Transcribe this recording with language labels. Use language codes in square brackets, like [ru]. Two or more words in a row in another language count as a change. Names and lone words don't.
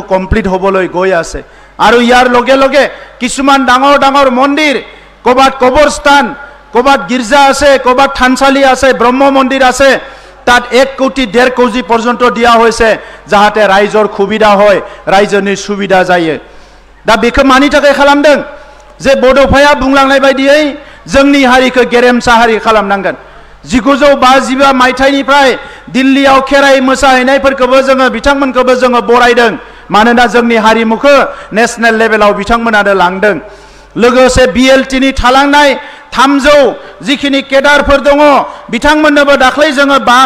[as] কমপ্লিট হ'বলৈ গৈ আছে আৰু ইয়াৰ লগে লগে কিছুমান ডাঙৰ মন্দিৰ কবাত কবৰস্থান কবাত গিৰ্জা আছে কবাত থানচালি আছে ব্ৰহ্ম মন্দিৰ আছে তাত 1 কোটি 1.5 কোটি পৰ্যন্ত দিয়া হৈছে যাহাতে ৰাইজৰ সুবিধা হয় ৰাইজनि সুবিধা [brx] जायो दा बेखौ मानि थाखाय खालामदों जे बड'फाया बुंलांनाय बायदियै जोंनि हारिखौ गेरेमसा हारि खालामनांगोन 1952 मायथाइनिफ्राय दिल्लीयाव खेराइ मोसाहैनायफोरखौबो जोङो बिथांमोनखौबो जोङो बरायदों मानोना जोंनि हारिमुखौ नेशनेल लेभेलाव बिथांमोनानो लांदों लोगोसे बिएलटिनि थालांनाय 300 जिखिनि केडारफोर दङ बिथांमोननोबो दाख्लै जोङो